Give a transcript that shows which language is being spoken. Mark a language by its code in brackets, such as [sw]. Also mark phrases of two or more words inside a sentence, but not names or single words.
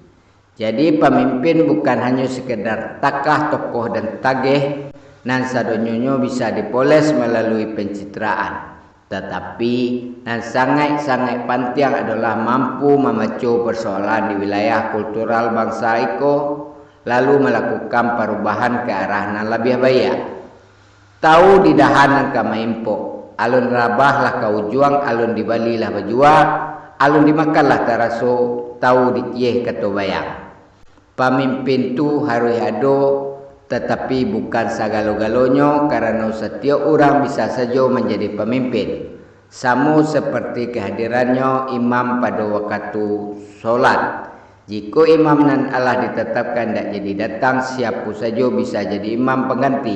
[id] Jadi pemimpin bukan hanya sekedar takah, tokoh dan tagih [min] nan sadonyonyo [id] bisa dipoles melalui pencitraan, tetapi nan sangat-sangat penting adalah mampu membaca persoalan di wilayah kultural bangsa iko, lalu melakukan perubahan ke arah nan lebih baik. [min] Tahu di dahan ka maimpo, alun rabah lah kau juang, alun di Bali lah berjuang, alun dimakan lah taraso, tahu dikiyeh kata bayang. [id] Pemimpin tu harus ada, tetapi bukan segala-galanya, karena setiap orang bisa saja menjadi pemimpin. Sama seperti kehadirannya imam pada waktu solat. Jika imam nan Allah ditetapkan tidak jadi datang, siapa saja bisa jadi imam pengganti.